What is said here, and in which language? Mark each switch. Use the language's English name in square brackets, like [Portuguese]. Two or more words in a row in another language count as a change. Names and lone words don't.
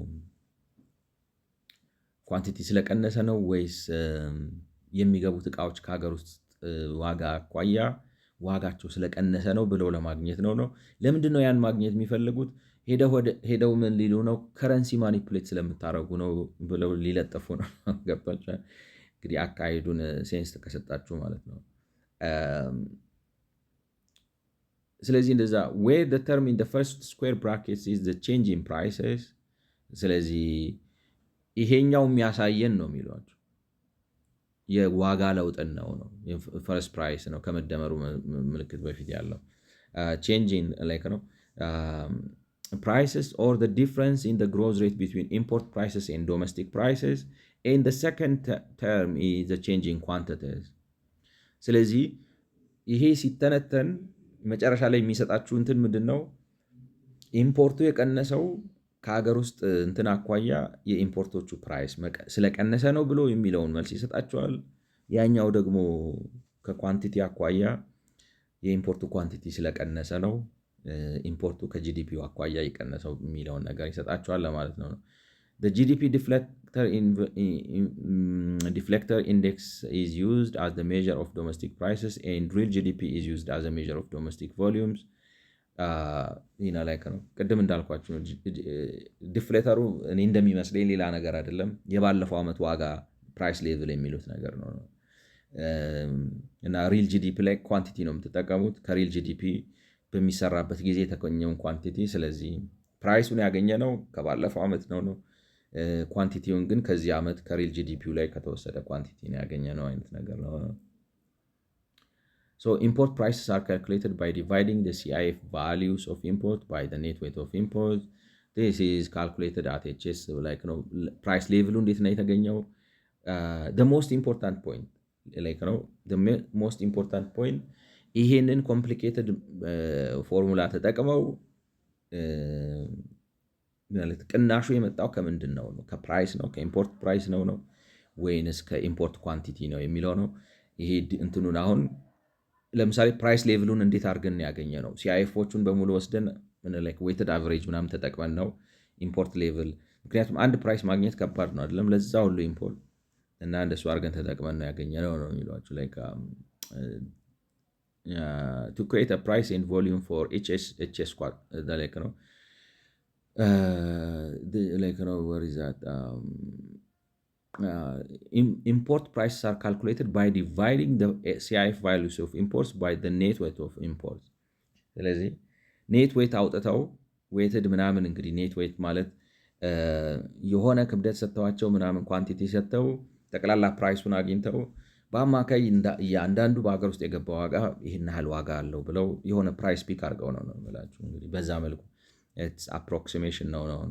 [Amharic] ኳንቲቲ ስለቀነሰ ነው ወይስ የሚገቡት እቃዎች ከሀገር ውስጥ ዋጋ አኳያ ዋጋቸው ስለቀነሰ ነው ብለው ለማግኘት ነው። ለምንድን ነው ያን ማግኘት የሚፈልጉት? ሄደው ምን ሊሉ ነው? [English] currency manipulate [Amharic] ስለምታደርጉ ነው ብለው ሊለጠፉ ነው። ገብቷችኋል? እንግዲህ አካሄዱን ሴንስ ከሰጣችሁ ማለት ነው። ስለዚህ እንደዛ [English] where the term in the first square brackets is the change in prices። [Amharic] ስለዚህ ይሄኛው የሚያሳየን ነው የሚሏቸው የዋጋ ለውጥን ነው [English] first price [Amharic] ነው ከመደመሩ ምልክት በፊት ያለው [English] changing like ነው prices or the difference in the growth rate between import prices and domestic prices and the second term is the changing quantities። [Amharic] ስለዚህ ይሄ ሲተነተን መጨረሻ ላይ የሚሰጣችሁ እንትን ምንድን ነው? ኢምፖርቱ የቀነሰው ከሀገር ውስጥ እንትን አኳያ የኢምፖርቶቹ ፕራይስ ስለቀነሰ ነው ብሎ የሚለውን መልስ ይሰጣቸዋል። ያኛው ደግሞ ከኳንቲቲ አኳያ የኢምፖርቱ ኳንቲቲ ስለቀነሰ ነው ኢምፖርቱ ከጂዲፒው አኳያ የቀነሰው የሚለውን ነገር ይሰጣቸዋል ለማለት ነው። [English] The GDP deflector index is used as the measure of domestic prices, and real GDP is used as a measure of domestic volumes. [Amharic] ላይክ ነው ቅድም እንዳልኳቸው ዲፍሌተሩ እኔ እንደሚመስለኝ ሌላ ነገር አይደለም፣ የባለፈው ዓመት ዋጋ [English] price level [Amharic] የሚሉት ነገር ነው። እና [English] real GDP [Amharic] ላይ ኳንቲቲ ነው የምትጠቀሙት፣ ከሪል ጂዲፒ በሚሰራበት ጊዜ የተገኘውን ኳንቲቲ። ስለዚህ ፕራይሱን ያገኘ ነው ከባለፈው ዓመት ነው ኳንቲቲውን ግን ከዚህ ዓመት ከሪል ጂዲፒው ላይ ከተወሰደ ኳንቲቲ ነው ያገኘ ነው አይነት ነገር ነው። [English] So import prices are calculated by dividing the CIF values of import by the net weight of import. This is calculated at HS, like price level [Amharic] እንዴት ነው የተገኘው? [English] The most important point, the most important point, [Amharic] ይሄንን [English] complicated formula [Amharic] ተጠቅመው ማለት ቅናሹ የመጣው ከምንድን ነው? ከፕራይስ ነው? ከኢምፖርት ፕራይስ ነው ወይንስ ከኢምፖርት ኳንቲቲ ነው የሚለው ነው። ይሄ እንትኑን አሁን ለምሳሌ ፕራይስ ሌቭሉን እንዴት አድርገን ያገኘ ነው? ሲአይኤፎቹን በሙሉ ወስደን [English] weighted average [Amharic] ምናምን ተጠቅመን ነው [English] import level። [Amharic] ምክንያቱም አንድ ፕራይስ ማግኘት ከባድ ነው አይደለም? ለዛ ሁሉ ኢምፖርት እና እንደሱ አድርገን ተጠቅመን ነው ያገኘ ነው የሚሏቸው። [English] to create a price and volume for HS squad, where is that? Import prices are calculated by dividing the CIF values of imports by the net weight of imports. [Amharic] ስለዚህ [English] net weight [Amharic] አውጥተው ዌይትድ ምናምን እንግዲህ [English] net weight [Amharic] ማለት የሆነ ክብደት ሰጥተዋቸው ምናምን ኳንቲቲ ሰጥተው ጠቅላላ ፕራይሱን አግኝተው በአማካይ እያንዳንዱ በሀገር ውስጥ የገባ ዋጋ ይህን ያህል ዋጋ አለው ብለው የሆነ [English] price pick [Amharic] አድርገው ነው የምላችሁ። እንግዲህ በዛ መልኩ አፕሮክሲሜሽን ነው።